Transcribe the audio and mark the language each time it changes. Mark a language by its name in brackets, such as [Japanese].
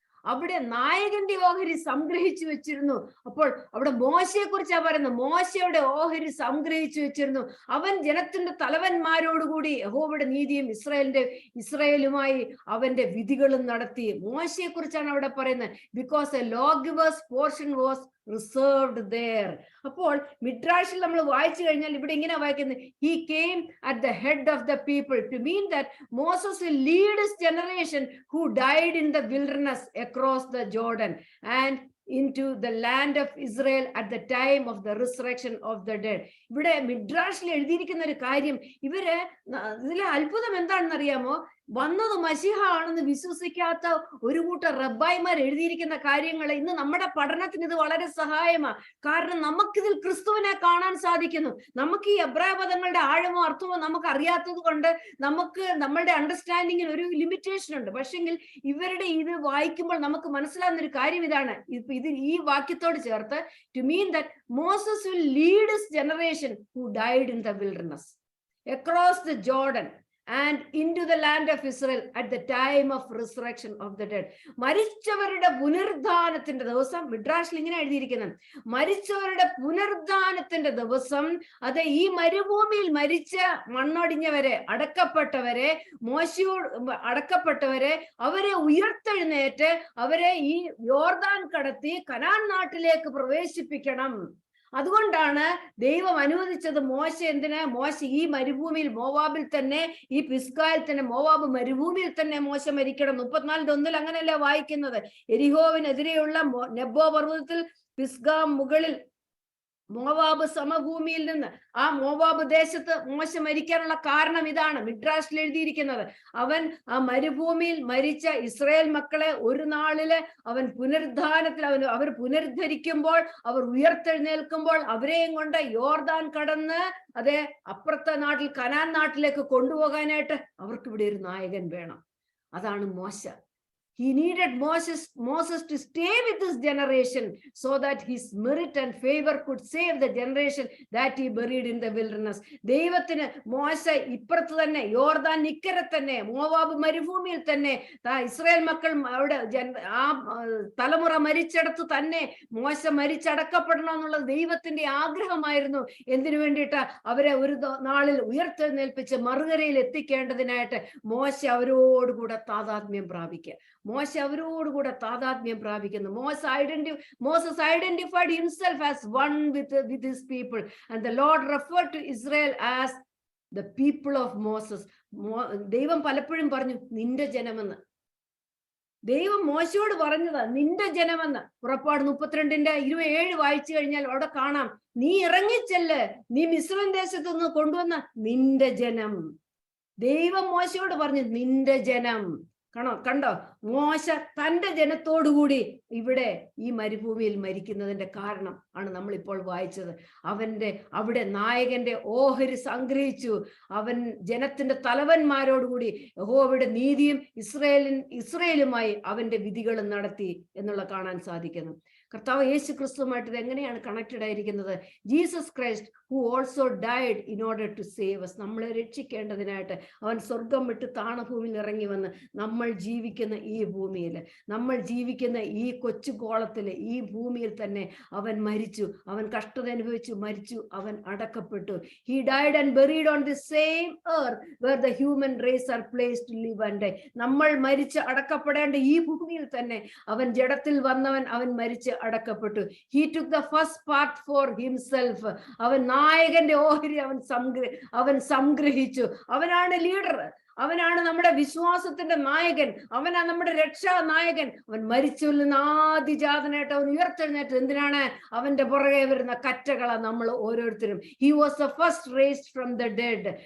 [Malayalam] അവിടെ നായകന്റെ ഓഹരി സംഗ്രഹിച്ചു വെച്ചിരുന്നു. അപ്പോൾ അവിടെ മോശയെ കുറിച്ചാണ് പറയുന്നത്. മോശയുടെ ഓഹരി സംഗ്രഹിച്ചു വെച്ചിരുന്നു. അവൻ ജനത്തിന്റെ തലവന്മാരോടുകൂടി യഹോവയുടെ നീതിയും ഇസ്രായേലുമായി അവന്റെ വിധികളും നടത്തി. മോശയെ കുറിച്ചാണ് അവിടെ പറയുന്നത്. [English] Because a lawgiver's portion was reserved there. [Malayalam] അപ്പോൾ മിഡ്രാഷിൽ നമ്മൾ വായിച്ചു കഴിഞ്ഞാൽ ഇവിടെ ഇങ്ങനെ വായിക്കുന്നത്, [English] he came at the head of the people, to mean that Moses will lead his generation who died in the wilderness across the Jordan and into the land of Israel at the time of the resurrection of the dead. [Malayalam] ഇവിടെ മിഡ്രാഷിൽ എഴുതിയിരിക്കുന്ന ഒരു കാര്യം, ഇതിലെ അത്ഭുതം എന്താണെന്ന് അറിയാമോ? വന്നത് മശിഹ ആണെന്ന് വിശ്വസിക്കാത്ത ഒരു കൂട്ടം റബ്ബായിമാർ എഴുതിയിരിക്കുന്ന കാര്യങ്ങൾ ഇന്ന് നമ്മുടെ പഠനത്തിന് ഇത് വളരെ സഹായമാണ്. കാരണം നമുക്കിതിൽ ക്രിസ്തുവിനെ കാണാൻ സാധിക്കുന്നു. നമുക്ക് ഈ എബ്രായ പദങ്ങളുടെ ആഴമോ അർത്ഥമോ നമുക്ക് അറിയാത്തത് കൊണ്ട് നമുക്ക് നമ്മളുടെ അണ്ടർസ്റ്റാൻഡിങ്ങിന് ഒരു ലിമിറ്റേഷൻ ഉണ്ട്. പക്ഷെങ്കിൽ ഇവരുടെ ഇത് വായിക്കുമ്പോൾ നമുക്ക് മനസ്സിലാകുന്ന ഒരു കാര്യം ഇതാണ്. ഈ വാക്യത്തോട് ചേർത്ത്, [English] to mean that Moses will lead his generation who died in the wilderness. across the Jordan and into the land of Israel at the time of resurrection of the dead. [Malayalam] മരിച്ചവരുടെ പുനരുദ്ധാനത്തിന്റെ ദിവസം, മിഡ്രാഷിൽ ഇങ്ങനെ എഴുതിയിരിക്കുന്നത്, മരിച്ചവരുടെ പുനരുദ്ധാനത്തിന്റെ ദിവസം, അത് ഈ മരുഭൂമിയിൽ മരിച്ച മണ്ണൊടിഞ്ഞവരെ, അടക്കപ്പെട്ടവരെ, മോശയോട് അടക്കപ്പെട്ടവരെ, അവരെ ഉയർത്തെഴുന്നേറ്റ് അവരെ ഈ യോർദാൻ കടത്തി കനാൻ നാട്ടിലേക്ക് പ്രവേശിപ്പിക്കണം. അതുകൊണ്ടാണ് ദൈവം അനുവദിച്ചത്. മോശ എന്തിനാ? മോശ ഈ മരുഭൂമിയിൽ, മോവാബിൽ തന്നെ, ഈ പിസ്ഗായിൽ തന്നെ, മോവാബ് മരുഭൂമിയിൽ തന്നെ മോശ മരിക്കണം. 34:1 അങ്ങനെയല്ലേ വായിക്കുന്നത്. എരിഹോവിനെതിരെയുള്ള നെബോ പർവ്വതത്തിൽ പിസ്ഗാ മുകളിൽ മോവാബ് സമഭൂമിയിൽ നിന്ന്, ആ മോവാബ് ദേശത്ത് മോശ മരിക്കാനുള്ള കാരണം ഇതാണ് മിഡ്രാഷിൽ എഴുതിയിരിക്കുന്നത്. അവൻ ആ മരുഭൂമിയിൽ മരിച്ച ഇസ്രായേൽ മക്കളെ ഒരു നാളില് അവൻ പുനരുദ്ധാനത്തിൽ അവർ പുനരുദ്ധരിക്കുമ്പോൾ, അവർ ഉയർത്തെഴുന്നേൽക്കുമ്പോൾ അവരെയും കൊണ്ട് യോർദാൻ കടന്ന് അതേ അപ്പുറത്തെ നാട്ടിൽ കനാൻ നാട്ടിലേക്ക് കൊണ്ടുപോകാനായിട്ട് അവർക്ക് ഇവിടെ ഒരു നായകൻ വേണം. അതാണ് മോശ. [English] He needed Moses to stay with this generation so that his merit and favor could save the generation that he buried in the wilderness. [Malayalam] ദൈവത്തിന് മോശ ഇപ്പുറത്ത് തന്നെ, യോർദാൻ ഇക്കരെ തന്നെ, മോവാബ് മരുഭൂമിയിൽ തന്നെ, ഇസ്രായേൽ മക്കൾ അവിടെ ആ തലമുറ മരിച്ചിടത്ത് തന്നെ മോശ മരിച്ചടക്കപ്പെടണം എന്നുള്ളത് ദൈവത്തിന്റെ ആഗ്രഹമായിരുന്നു. എന്തിനു വേണ്ടിയിട്ട്? അവരെ ഒരു നാളിൽ ഉയർത്തെഴുന്നേൽപ്പിച്ച് മറുകരയിൽ എത്തിക്കേണ്ടതിനായിട്ട് മോശ അവരോടുകൂടെ താതാത്മ്യം പ്രാപിക്കുക. മോശ അവരോടുകൂടെ താതാത്മ്യം പ്രാപിക്കുന്നു. [English] Moses identified himself as one with his people, and the Lord referred to Israel as the people of Moses. [Malayalam] ദൈവം പലപ്പോഴും പറഞ്ഞു നിന്റെ ജനമെന്ന്. ദൈവം മോശയോട് പറഞ്ഞതാ നിന്റെ ജനമെന്ന്. പുറപ്പാട് 32:27 വായിച്ചു കഴിഞ്ഞാൽ അവിടെ കാണാം, നീ ഇറങ്ങിച്ചെല്ല്, നീ മിസ്രൈം ദേശത്തു നിന്ന് കൊണ്ടുവന്ന നിന്റെ ജനം. ദൈവം മോശയോട് പറഞ്ഞു നിന്റെ ജനം. കണ്ടോ, മോശ തന്റെ ജനത്തോടുകൂടി ഇവിടെ ഈ മരുഭൂമിയിൽ മരിക്കുന്നതിന്റെ കാരണം ആണ് നമ്മളിപ്പോൾ വായിച്ചത്. അവിടെ നായകന്റെ ഓഹരി സംഗ്രഹിച്ചു. അവൻ ജനത്തിന്റെ തലവന്മാരോടുകൂടി യഹോവയുടെ നീതിയും ഇസ്രയേലുമായി അവന്റെ വിധികളും നടത്തി എന്നുള്ള കാണാൻ സാധിക്കുന്നു. കർത്താവ് യേശു ക്രിസ്തുവുമായിട്ട് ഇത് എങ്ങനെയാണ് കണക്റ്റഡ് ആയിരിക്കുന്നത്? [English] Jesus Christ who also died in order to save us. [Malayalam] നമ്മളെ രക്ഷിക്കേണ്ടതിനായിട്ട് അവൻ സ്വർഗം വിട്ട് താണഭൂമിയിൽ ഇറങ്ങി വന്ന് നമ്മൾ ജീവിക്കുന്ന ഈ ഭൂമിയിൽ, നമ്മൾ ജീവിക്കുന്ന ഈ കൊച്ചു കോളത്തില്, ഈ ഭൂമിയിൽ തന്നെ അവൻ മരിച്ചു. അവൻ കഷ്ടത അനുഭവിച്ചു, മരിച്ചു, അവൻ അടക്കപ്പെട്ടു. [English] He died and buried on the same earth where the human race are placed to live and die. [Malayalam] നമ്മൾ മരിച്ച് അടക്കപ്പെടേണ്ട ഈ ഭൂമിയിൽ തന്നെ അവൻ ജഡത്തിൽ വന്നവൻ, അവൻ മരിച്ച് അടക്കപ്പെട്ടു. [English] He took the first part for himself. [Malayalam] അവൻ നായകന്റെ ഓഹരി അവൻ സംഗ്രഹിച്ചു. അവനാണ് ലീഡർ, അവനാണ് നമ്മുടെ വിശ്വാസത്തിന്റെ നായകൻ, അവനാണ് നമ്മുടെ രക്ഷാ നായകൻ. അവൻ മരിച്ചവരിൽ നിന്ന് ആദിജാതനായിട്ട് അവൻ ഉയർത്തെഴുന്നേറ്റ്. എന്തിനാണ്? അവന്റെ പുറകെ വരുന്ന കറ്റകളാണ് നമ്മൾ ഓരോരുത്തരും. [English] He was the first raised from the dead.